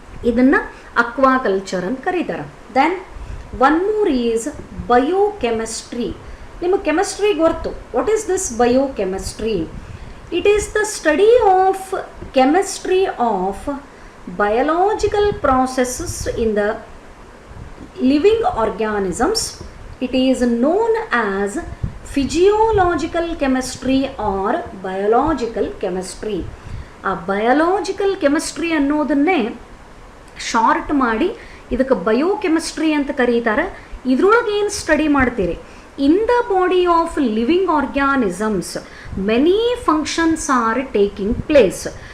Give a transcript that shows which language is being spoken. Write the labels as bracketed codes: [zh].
[kn] ಇದನ್ನು ಅಕ್ವಾಕಲ್ಚರ್ ಅಂತ ಕರೀತಾರೆ. [en] Then one more is biochemistry. [kn] ನಿಮಗೆ ಕೆಮಿಸ್ಟ್ರಿ ಗೊತ್ತು. [en] What is this biochemistry? [kn] It is the study of chemistry of biological processes in the [en] living organisms. It is known as physiological chemistry or biological chemistry. [kn] ಆ biological chemistry ಅನ್ನೋದನ್ನೇ short ಮಾಡಿ ಇದಕ್ಕೆ biochemistry ಅಂತ ಕರೀತಾರೆ. ಇದ್ರೊಳಗೆ ಏನು study ಮಾಡ್ತೀರಿ? [en] In the body of living organisms many functions are taking place.